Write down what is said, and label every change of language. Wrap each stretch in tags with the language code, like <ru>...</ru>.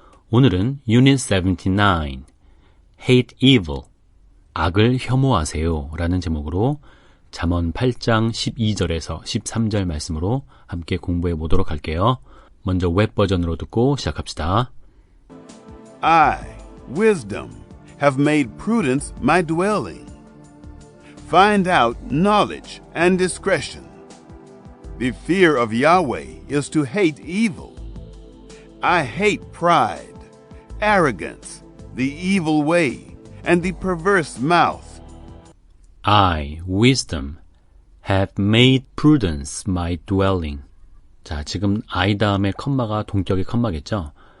<ko>오늘은 Unit 79,</ko> <en>Hate evil,</en> <ko>악을 혐오하세요 라는 제목으로 잠언 8장 12절에서 13절 말씀으로 함께 공부해 보도록 할게요. 먼저 웹 버전으로 듣고 시작합시다.</ko> <en>I, wisdom, have made prudence my dwelling. Find out knowledge and discretion. The fear of Yahweh is to hate evil. I hate pride, arrogance, the evil way, and the perverse mouth. I, wisdom, have made prudence my dwelling.</en> <ko>자, 지금 I 다음에 컴마가 동격의 컴마겠죠?</ko>